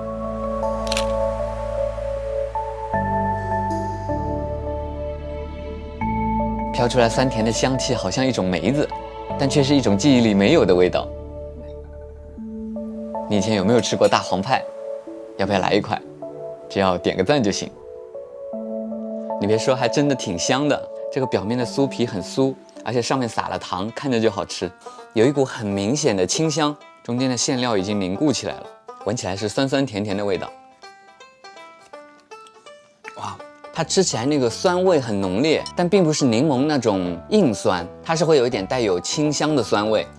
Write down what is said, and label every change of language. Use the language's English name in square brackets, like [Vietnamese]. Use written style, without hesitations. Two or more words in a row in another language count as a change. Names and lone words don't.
[Chinese] 飄出來酸甜的香氣，好像一種梅子，但卻是一種記憶裡沒有的味道。你以前有沒有吃過大黃派？要不要來一塊？只要點個讚就行。你別說，還真的挺香的。這個表面的酥皮很酥，而且上面撒了糖，看着就好吃，有一股很明顯的清香， 中間的餡料已經凝固起来了，聞起來是酸酸甜甜的味道。哇，它吃起来那個酸味很濃烈，但並不是檸檬那種硬酸，它是會有一點帶有清香的酸味。